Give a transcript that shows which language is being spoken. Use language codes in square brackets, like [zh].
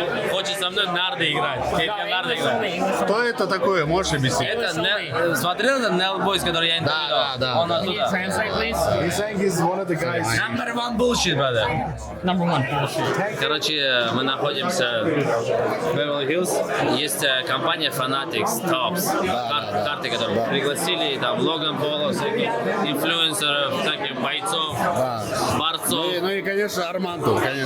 [ru] Хочет со мной в нарды играть. Петя в нарды играть. Что это такое? Можешь объяснить? Это смотрел этот Nell Boys, который я интервью дал? да. Он оттуда. [en] Translate, please. He's saying he's one of the guys. Number one bullshit, brother. Number one bullshit. [ru] Короче, мы находимся в Беверли-Хиллз. Есть компания Fanatics, Tops. Карты, которые пригласили, там, Логан Пола, всяких инфлюенсеров, всяких бойцов, борцов. Ну и, конечно, Армандо, конечно.